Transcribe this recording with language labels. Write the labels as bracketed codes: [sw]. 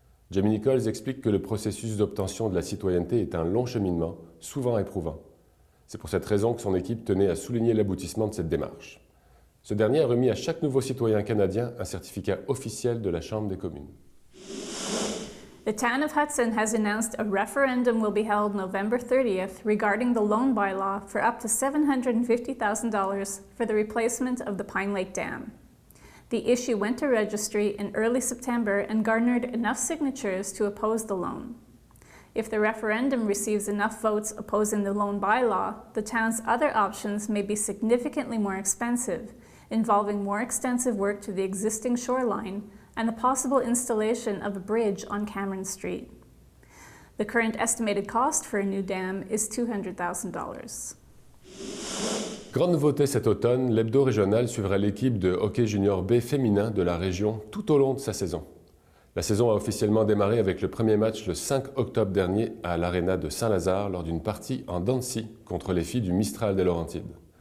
[fr] Jamie Nichols explique que le processus d'obtention de la citoyenneté est un long cheminement, souvent éprouvant. C'est pour cette raison que son équipe tenait à souligner l'aboutissement de cette démarche. Ce dernier a remis à chaque nouveau citoyen canadien un certificat officiel de la Chambre des communes. [en] The town of Hudson has announced a referendum will be held November 30th regarding the loan bylaw for up to $750,000 for the replacement of the Pine Lake Dam. The issue went to registry in early September and garnered enough signatures to oppose the loan. If the referendum receives enough votes opposing the loan bylaw, the town's other options may be significantly more expensive, involving more extensive work to the existing shoreline and the possible installation of a bridge on Cameron Street. The current estimated cost for a new dam is $200,000. [fr] Grande nouveauté cet automne, l'hebdo régional suivra l'équipe de hockey junior B féminin de la région tout au long de sa saison. La saison a officiellement démarré avec le premier match le 5 octobre dernier à l'Arena de Saint-Lazare lors d'une partie en dents de scie contre les filles du Mistral des Laurentides.